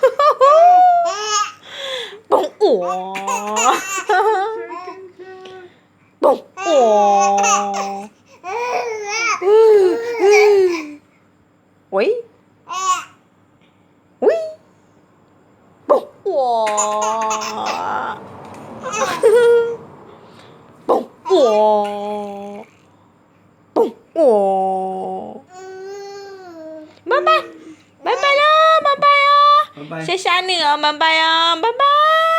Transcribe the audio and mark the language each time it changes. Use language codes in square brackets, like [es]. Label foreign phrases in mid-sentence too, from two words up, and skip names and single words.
[zh] ปงอ้วปงอ้วโอ้ยอุ้ยปงอ้วปงอ้วปงอ้ว 拜拜了，拜拜哦，拜拜。谢谢你哦，拜拜哦，拜拜。